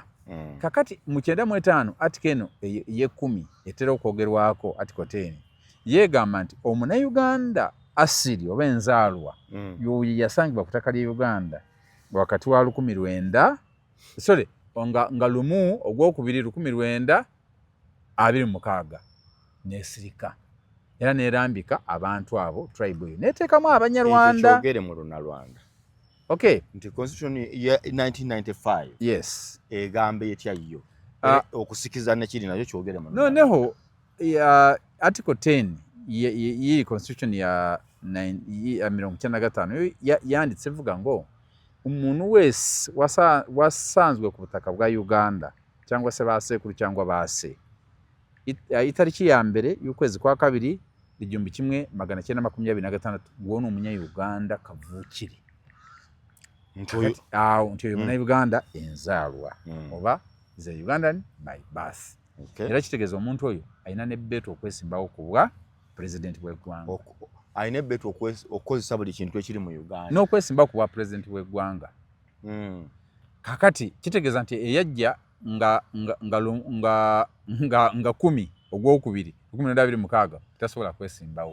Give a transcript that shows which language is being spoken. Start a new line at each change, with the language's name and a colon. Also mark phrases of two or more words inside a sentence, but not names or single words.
Ganda: Kakati mu 95 article eno ey'e10 etera okwogerwako article 10 yeegamba nti Omunnayuganda asiri oba enzaalwa y'oyo yasangibwa ku ttaka ly'e Uganda wakati wa 1900 nga lumu ogwokubiri 1926 n'esirika era n'erambika abantu abo tribe eyo n'eteekamu Abanyarwanda. Kyogere mu Lunalwanda.
English: Okay.
Ganda: Nti constitution ya 1995
English: yes
Ganda: egambe etya yo okusikiza nekiri nakyo kyogere mu
Kinyarwanda: noneho article 10 yiri constitution ya 95 yanditse evuga ngo umuntu wese wasanzwe ku butaka bwa Uganda cyangwa se basekuru cyangwa base itariki ya mbere y'ukwezi kwa kabiri 1926 uwo ni Umunya-Uganda kavukire.
Ganda: Ntoyo Munnayuganda enzaalwa oba ze
English: Ugandan by birth.
Ganda: Era kitegeeza omuntu oyo alina n'ebbeetu okwesimbawo ku bwa president w'eggwanga. Alina ebbeetu okukozesa buli kintu ekiri mu Uganda n'okwesimbawo ku bwa president w'eggwanga. Kakati kitegeeza nti eyajja nga 10 ogwokubiri 1926 tasobola kwesimbawo.